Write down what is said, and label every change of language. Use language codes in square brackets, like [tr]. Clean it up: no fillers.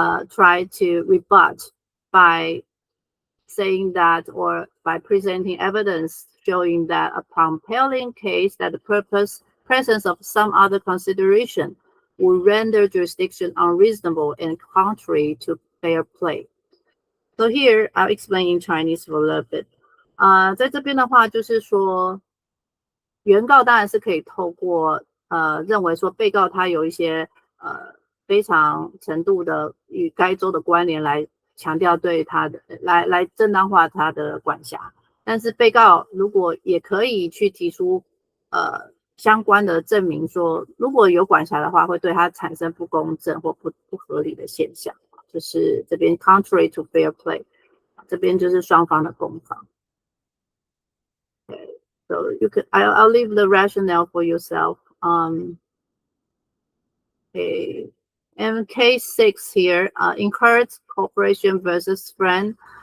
[en] try to rebut by saying that, or by presenting evidence showing that a compelling case that the presence of some other consideration will render jurisdiction unreasonable and contrary to fair play. So here I'll explain in Chinese for a little bit. [zh] 在这边的话，就是说，原告当然是可以透过认为说被告他有一些非常程度的与该州的关联来强调对他的来正当化他的管辖，但是被告如果也可以去提出相关的证明说，如果有管辖的话，会对他产生不公正或不合理的现象，就是这边 [en] contrary to fair play， [zh] 这边就是双方的攻防。 [en] Okay, so you could I'll leave the rationale for yourself. Okay. And case 6 here, Incurred Corporation versus Friend.